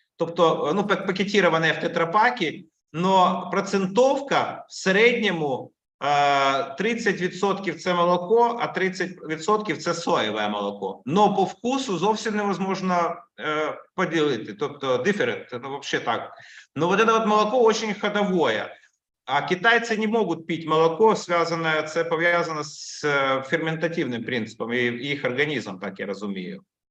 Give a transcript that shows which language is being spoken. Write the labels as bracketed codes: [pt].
[uk] Тобто, ну, пакетироване в тетрапакі, но процентовка в середньому 30% це молоко, а 30% це соєве молоко. [ru] Но по вкусу [uk] зовсім невозможно поділити, тобто [en] different, [uk] ну вообще так. [ru] Но вот это вот молоко очень ходовое. А китайцы не могут пить молоко, связанное, [uk] це пов'язано з ферментативним принципом, і їх організм, так я розумію.